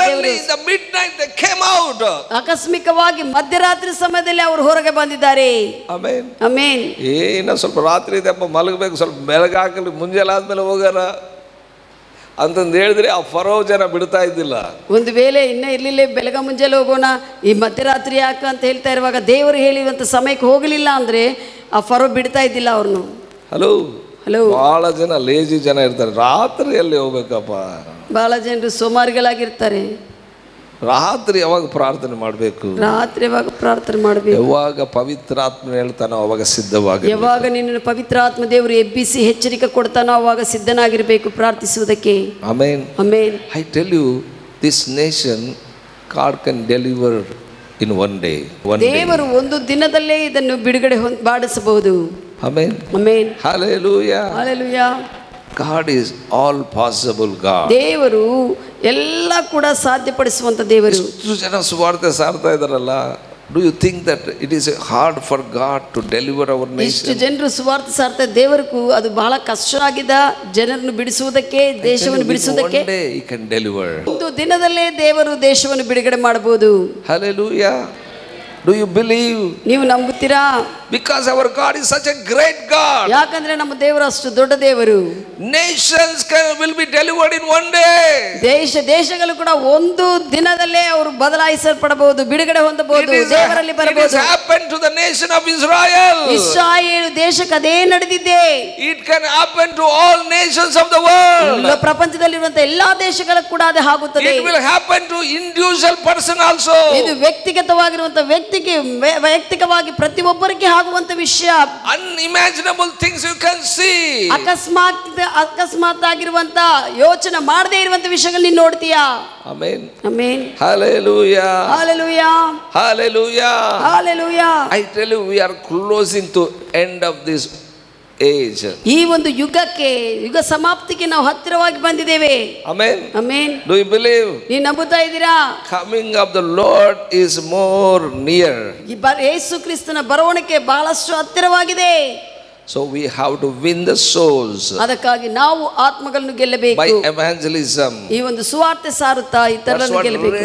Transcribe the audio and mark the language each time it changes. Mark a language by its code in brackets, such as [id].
[en] Suddenly in the midnight they came out. [kn] ಆಕಸ್ಮಿಕವಾಗಿ ಮಧ್ಯರಾತ್ರಿ ಸಮಯದಲ್ಲಿ ಅವರು ಹೊರಗೆ ಬಂದಿದ್ದಾರೆ. [en] Amen. Amen. [kn] ಏನ ಸ್ವಲ್ಪ ರಾತ್ರಿ ಇದೆಪ್ಪ ಮಲಗಬೇಕು, ಸ್ವಲ್ಪ ಬೆಳಗಾಗಲಿ, ಮುಂಜಾನೆ ಆದ್ಮೇಲೆ ಹೋಗೋಣ ಅಂತಂದು ಹೇಳಿದ್ರೆ ಆ ಫರೋ ಜನ ಬಿಡ್ತಾ ಇದ್ದಿಲ್ಲ. ಒಂದು ವೇಳೆ ಇನ್ನೂ ಇರ್ಲಿಲ್ಲ, ಬೆಳಗ ಮುಂಜಾನೆ ಹೋಗೋಣ, ಈ ಮಧ್ಯರಾತ್ರಿ ಯಾಕ ಅಂತ ಹೇಳ್ತಾ ಇರುವಾಗ ದೇವರು ಹೇಳಿರುವಂತ ಸಮಯಕ್ಕೆ ಹೋಗಲಿಲ್ಲ ಅಂದ್ರೆ ಆ ಫರೋ ಬಿಡ್ತಾ ಇದ್ದಿಲ್ಲ ಅವ್ರನ್ನು. [en] hello hello, [kn] ಬಹಳ ಜನ ಲೇಜಿ ಜನ ಇರ್ತಾರೆ, ರಾತ್ರಿಯಲ್ಲಿ ಹೋಗ್ಬೇಕಪ್ಪ. ಬಹಳ ಜನರು ಸೋಮಾರಿಗಳಾಗಿರ್ತಾರೆ. ರಾತ್ರಿ ಯಾವಾಗ ಪ್ರಾರ್ಥನೆ ಮಾಡಬೇಕು, ರಾತ್ರಿ ಯಾವಾಗ ಪ್ರಾರ್ಥನೆ ಮಾಡಬೇಕು, ಯಾವಾಗ ಪವಿತ್ರ ಆತ್ಮ ಹೇಳ್ತಾನೋ ಅವಾಗ ಸಿದ್ಧವಾಗಿ, ಯಾವಾಗ ನಿನ್ನನ್ನು ಪವಿತ್ರ ಆತ್ಮ ದೇವರು ಎಬ್ಬಿಸಿ ಎಚ್ಚರಿಕೆ ಕೊಡ್ತಾನೋ ಅವಾಗ ಸಿದ್ಧನಾಗಿರಬೇಕು ಪ್ರಾರ್ಥಿಸುವುದಕ್ಕೆ. [en] Amen. Amen. I tell you, this nation God can deliver in one day. [kn] ದೇವರು ಒಂದು ದಿನದಲ್ಲೇ ಇದನ್ನು ಬಿಡುಗಡೆ ಮಾಡಿಸಬಹುದು. [en] Amen. Amen. Hallelujah. Hallelujah. God is all possible God. [kn] ದೇವರು ಎಲ್ಲ ಕೂಡ ಸಾಧ್ಯಪಡಿಸುವಂತ ದೇವರು. ಎಷ್ಟು ಜನ ಸುವಾರ್ತೆ ಸಾರ್ತಾ ಇದಾರಲ್ಲ, [en] Do you think that it is hard for God to deliver our [kn] ಇಷ್ಟು [en] nation? [kn] ಜನರು ಸುವಾರ್ತೆ ಸಾರ್ತಾ ದೇವರಿಗೂ ಅದು ಬಹಳ ಕಷ್ಟವಾಗಿದೆ ಜನರನ್ನು ಬಿಡಿಸುವುದಕ್ಕೆ, ದೇಶವನ್ನು [en] One [kn] ಬಿಡಿಸುವುದಕ್ಕೆ. [en] day He can deliver. [kn] ಒಂದು ದಿನದಲ್ಲೇ ದೇವರು ದೇಶವನ್ನು ಬಿಡುಗಡೆ ಮಾಡಬಹುದು. [en] Hallelujah. Do you believe? [kn] ನೀವು ನಂಬುತ್ತೀರಾ? [en] Because our God is such a great God. [kn] ಯಾಕಂದ್ರೆ ನಮ್ಮ ದೇವರು ಅಷ್ಟು ದೊಡ್ಡ ದೇವರು. [en] Nations will be delivered in one day. [kn] ದೇಶಗಳು ಕೂಡ ಒಂದು ದಿನದಲ್ಲೇ ಅವರು ಬದಲಾಯಿಸಲ್ಪಡಬಹುದು, ಬಿಡುಗಡೆ ಹೊಂದಬಹುದು, ದೇವರಲ್ಲಿ ಬರಬಹುದು. [en] It has happened to the nation of Israel. [kn] Israel ದೇಶಕ್ಕೆ ಅದೇ ನಡೆದಿದೆ. [en] It can happen to all nations of the world. [kn] ಪ್ರಪಂಚದಲ್ಲಿರುವಂತಹ ಎಲ್ಲಾ ದೇಶಗಳಿಗೆ ಕೂಡ ಅದು ಆಗುತ್ತದೆ. [en] It will happen to individual person also. [kn] ಇದು ವ್ಯಕ್ತಿಗತವಾಗಿರುವಂತಹ ವೈಯಕ್ತಿಕವಾಗಿ ಪ್ರತಿಯೊಬ್ಬರಿಗೆ ಆಗುವಂತ ವಿಷಯ. [en] Unimaginable things you can see. [kn] ಅಕಸ್ಮಾತ್ ಆಗಿರುವಂತ ಯೋಚನೆ ಮಾಡದೇ ಇರುವಂತ ವಿಷಯಗಳು ನೀನು ನೋಡ್ತೀಯಾ? [en] Amen. Amen. Hallelujah. Hallelujah. Hallelujah. Hallelujah. I tell you, we are closing to end of this age. [kn] ಈ ಒಂದು ಯುಗ ಸಮಾಪ್ತಿಗೆ ನಾವು ಹತ್ತಿರವಾಗಿ ಬಂದಿದ್ದೇವೆ. [en] Amen. Amen. Do you believe? [kn] ನೀವು ನಂಬುತ್ತಾ ಇದ್ದೀರಾ? [en] Coming of the Lord is more near. [kn] ಯೇಸು ಕ್ರಿಸ್ತನ ಬರುವಿಕೆ ಬಹಳಷ್ಟು ಹತ್ತಿರವಾಗಿದೆ. [en] So we have to win the souls [kn] ಅದಕ್ಕಾಗಿ ನಾವು ಆತ್ಮಗಳನ್ನು ಗೆಲ್ಲಬೇಕು. [en] by evangelism. [kn] ಈ ಒಂದು ಸುವಾರ್ತೆ ಸಾರುತ್ತಾ ಇತರರನ್ನು ಗೆಲ್ಲಬೇಕು.